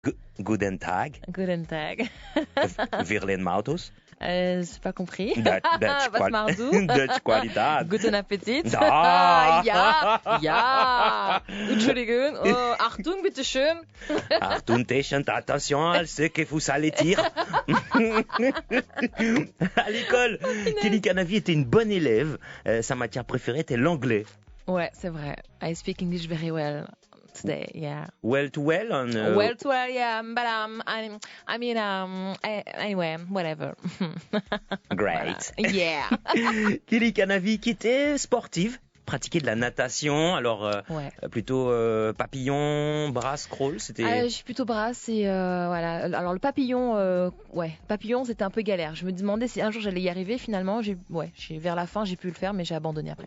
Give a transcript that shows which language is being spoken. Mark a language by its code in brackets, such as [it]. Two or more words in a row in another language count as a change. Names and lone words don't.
[de] Guten Tag. Guten Tag. Wir lernen Autos. [fr] J'ai pas compris. [en] Dutch [de] Was machst du? Dutch Qualität. Guten Appetit. Da. Ja. Entschuldigung. Oh, Achtung, bitteschön. Achtung, [fr] attention à ce que vous allez dire. À l'école, Kelly Canavi était une bonne élève. Sa matière préférée était l'anglais. Ouais, c'est vrai. [en] I speak English very well today, yeah. Well to well on, Well, yeah, but anyway, whatever. Great. [fr] Voilà. Yeah. Kelly Canavi qui était sportive, pratiquait de la natation, alors Ouais. plutôt papillon, brasse, crawl, c'était... Je suis plutôt brasse et voilà. Alors le papillon, papillon c'était un peu galère. Je me demandais si un jour j'allais y arriver. Finalement, vers la fin j'ai pu le faire, mais j'ai abandonné après.